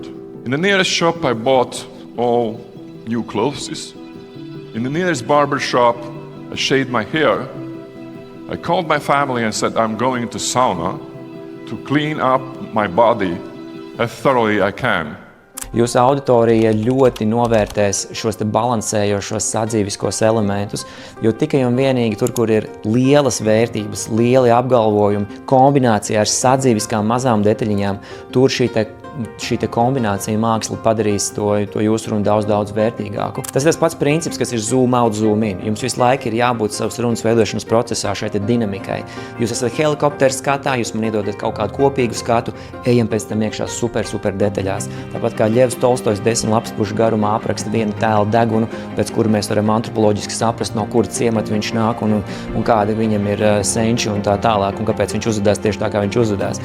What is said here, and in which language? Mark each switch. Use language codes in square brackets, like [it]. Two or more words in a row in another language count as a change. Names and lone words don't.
[en] In the nearest shop, I bought all new clothes. In the nearest barber shop, I shaved my hair. I called my family and said, I'm going to sauna to clean up my body as thoroughly I can. [lv] Jūsu auditorija ļoti novērtēs šos te balansējošos sadzīviskos elementus, jo tikai un vienīgi tur, kur ir lielas vērtības, lieli apgalvojumi, kombinācijā ar sadzīviskām mazām detaļiņām, tur šī te kombinācija māksla padarīs to jūsu runu daudz vērtīgāku. Tas ir tas pats princips, kas ir [en] zoom out, zoom in. [lv] Jums visu laiku ir jābūt savas runas veidošanas procesā šai te dinamikai. Jūs esat helikoptera skatā, jūs man iedodat kaut kādu kopīgu skatu, ejam pēc tam iekšā super detaļās. Tāpat kā Ļevs Tolstojs 10 lapspušu garumā apraksta vienu tēlu degunu, pēc kura mēs varam antropoloģiski saprast, no kura ciemata viņš nāk un kāda viņam ir senči un tā tālāk, un kāpēc viņš uzvedās tieši tā, kā viņš uzvedās.